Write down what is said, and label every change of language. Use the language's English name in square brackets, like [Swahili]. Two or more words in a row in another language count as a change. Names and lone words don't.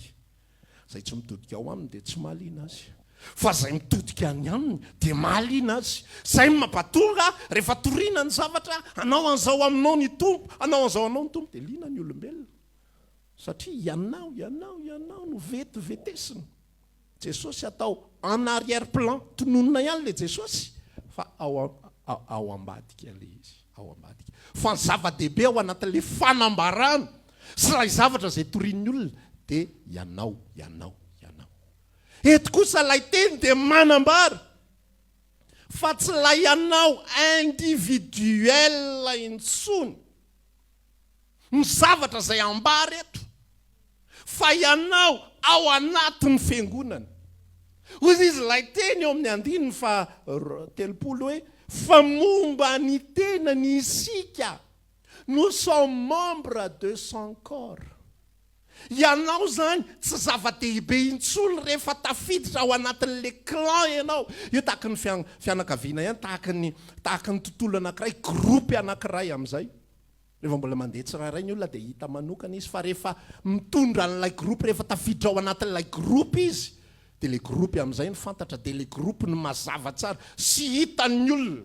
[Malagasy] Izay tsy mitodika ao aminy dia tsy mahaliana azy. Fa izay mitodika any aminy dia mahaliana azy. Izay mampatonga rehefa toriana ny zavatra, anao an'izao aminao ny tompo, anao an'izao anao ny tompo, dia liana ny olombelona. Satria ianao no vetivetesina. Jesosy atao [French] en arrière-plan, [Malagasy] tononona ihany le Jesosy, fa ao ambadika le izy, ao ambadika. Fa ny zava-dehibe ao anatin'ilay fanambarana sy ilay zavatra izay torian'ny olona dia ianao. Eto kosa ilay teny dia manambara fa tsy ilay ianao individuel intsony ny zavatra izay ambara eto, fa ianao ao anatin'ny fiangonana. Hoy izy ilay teny eo amin'ny andininy fa 30 hoe fa momba ny tenany isika [French] nous sommes membres de son corps. [Malagasy] Ianao zany tsy zava-dehibe intsony rehefa tafiditra ao anatin'le clan ianao. Io tahaka ny fianakaviana ihany, tahaka ny tontolo anankiray, gropy anankiray amin'izay. Rehefa mbola mandeha tsirairay ny olona dia hita manokana izy, fa rehefa mitondra an'ilay gropy, rehefa tafiditra ao anatin'ilay gropy izy, dia ilay gropy amin'izay ny fantatra, dia ilay gropy ny mazava tsara sy hitan'ny olona.